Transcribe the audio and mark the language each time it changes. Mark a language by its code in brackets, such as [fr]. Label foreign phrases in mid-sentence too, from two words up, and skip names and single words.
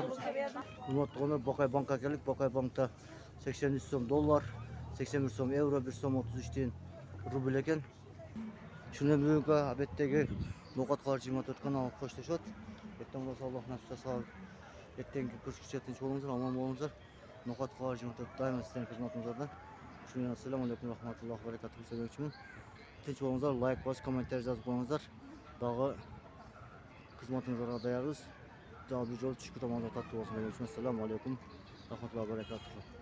[ky] Урматтуу тугандар, Бакай банкка келдик, Бакай банкта 83 сом доллар, 81 сом евро, 1 сом 33 тиен рубль экен. Шундан бүгүнкү абеттеги Ноқат Калар 24 каналы коштошот. Эртең болсо Аллах насип жасап, эртеңки көрүшкүчө тынч болуңуздар, аман болуңуздар. Ноқат Калар 24 дайыма сиздердин кызматыңыздарда. Шундан [ar] السلام عليكم رحمة الله وبركاته [ky] демекчимин. Тынч болуңуздар, лайк басып, комментарий жазып коюңуздар. Дагы кызматыңыздарга даярбыз. Дагы бир жолу түшкү тамагыңыздар таттуу болсун демекчимин. [ar] السلام عليكم رحمة الله وبركاته.